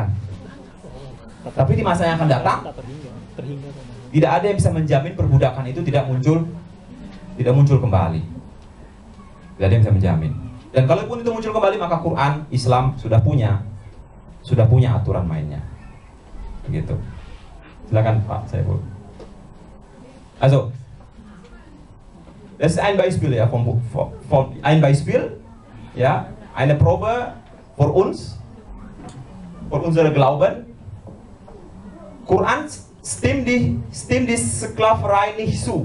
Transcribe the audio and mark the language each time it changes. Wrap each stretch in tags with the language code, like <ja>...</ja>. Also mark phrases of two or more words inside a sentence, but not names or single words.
<id>Tapi di masa yang akan datang, tidak ada yang bisa menjamin perbudakan itu tidak muncul kembali. Tidak ada yang bisa menjamin. Dan kalaupun itu muncul kembali, maka Quran, Islam sudah punya aturan mainnya. Begitu. Silakan Pak Saiful.</id> <de>Also, das ist ein Beispiel ja vom ein Beispiel, ja, eine Probe für uns, für unsere Glauben. Quran stimmt die Sklaverei nicht zu.</de>